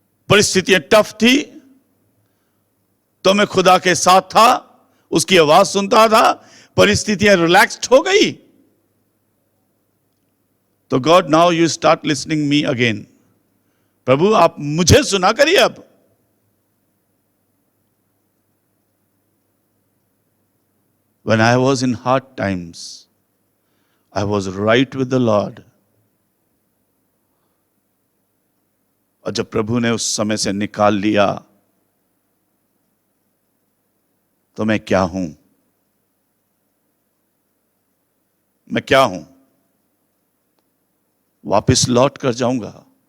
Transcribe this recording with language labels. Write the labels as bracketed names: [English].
[Hindi] परिस्थितियां टफ थी तो मैं खुदा के साथ था, उसकी आवाज सुनता था। परिस्थितियां रिलैक्स्ड हो गई तो [English] God, now you start listening me again. [Hindi] प्रभु आप मुझे सुना करिए अब। [English] When I was in hard times, I was right with the Lord. [Hindi] और जब प्रभु ने उस समय से निकाल लिया तो मैं क्या हूं? मैं क्या हूं? वापस लौट कर जाऊंगा।